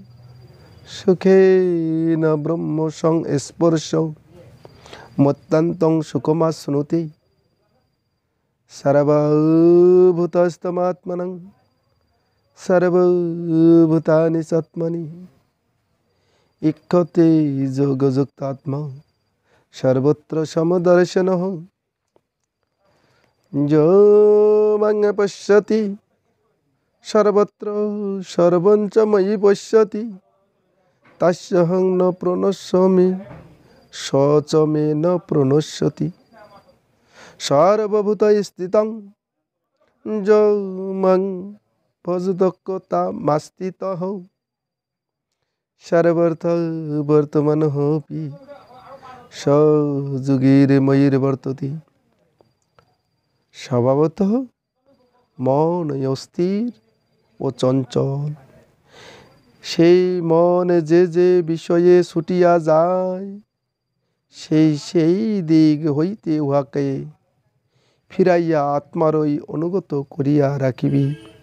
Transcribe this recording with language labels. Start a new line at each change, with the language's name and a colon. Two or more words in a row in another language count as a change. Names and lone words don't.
Sanskrit: সুখেন ব্রহ্ম সংস্পর্শ মত্তন্তং সুখমাশ্নুতি সর্বভূতস্তমাত্মনং সর্বভূতানি সৎমনি ইক্ষতে যোগযুক্তাত্মা সর্বত্র সমদর্শনঃ যো মাং পশ্যতি সর্বত্র সর্বং চ ময়ি পশ্যতি তস্যহং ন প্রণশ্যামি স চ মে ন প্রণশ্যতি সর্বভূতস্থিতং যো মাং ভজত্যক্তামাস্থিতঃ সর্বর্থ বর্তমানঃপি স যোগীর্ময়ীর্বর্ততে।
Bangla: স্বভাবতঃ মন অস্থির ও চঞ্চল, সেই মন যে যে বিষয়ে ছুটিয়া যায় সেই দিক হইতে উহাকে ফিরাইয়া আত্মারই অনুগত করিয়া রাখিবি।